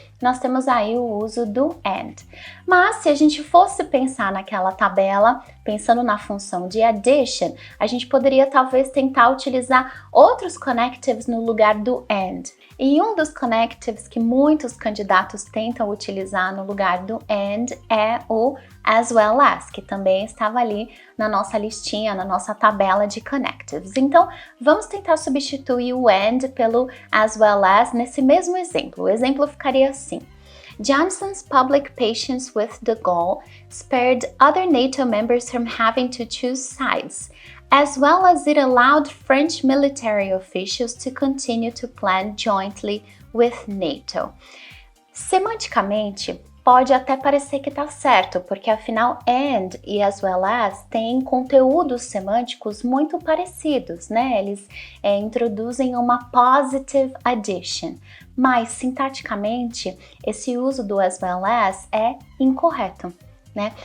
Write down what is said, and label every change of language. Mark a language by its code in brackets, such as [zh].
[pt] nós temos aí o uso do and. Mas se a gente fosse pensar naquela tabela, pensando na função de addition, a gente poderia talvez tentar utilizar outros connectives no lugar do and. E um dos connectives que muitos candidatos tentam utilizar no lugar do and é o as well as, que também estava ali na nossa listinha, na nossa tabela de connectives. Então, vamos tentar substituir o and pelo as well as nesse mesmo exemplo. O exemplo ficaria assim: [en] Johnson's public patience with de Gaulle spared other NATO members from having to choose sides, as well as it allowed French military officials to continue to plan jointly with NATO. [pt] Semanticamente, pode até parecer que está certo, porque afinal and e as well as têm conteúdos semânticos muito parecidos, né? Eles introduzem uma positive addition, mas sintaticamente esse uso do as well as é incorreto, né?